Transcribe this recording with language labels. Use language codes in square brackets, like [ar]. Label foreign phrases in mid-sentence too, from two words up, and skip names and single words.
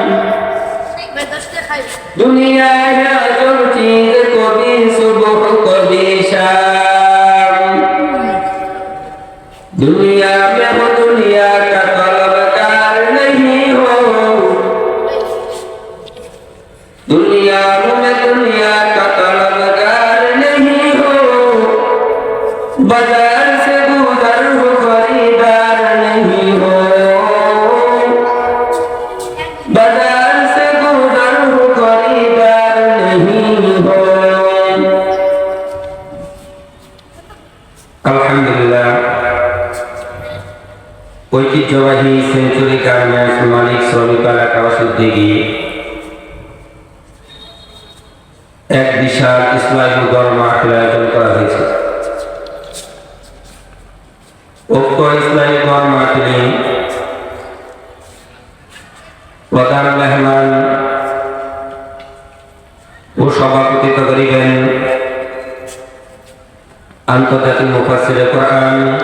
[ur] دنیا ہے عجب چیز کبھی صبح کبھی شام دنیا میں ہو دنیا کا طلبگار نہیں ہو دنیا میں دنیا کا طلبگار نہیں ہو بازار سے گزر ہو خریدار نہیں ہو بازار سے گزر ہو خریدار نہیں ہو [bn] আলহামদুলিল্লাহ ঐতিহ্যবাহী সেঞ্চুরি গার্মেন্টস মালিক শ্রমিক এলাকা উদ্যোগী এক বিশাল ইসলামী দল মাহফিল আয়োজন করা হয়েছে উক্ত ইসলামী দল মাহফিলে প্রধান মেহমান ও সভাপতিত্ব করিবেন আন্তর্জাতিক মুফাসসিরে কোরআন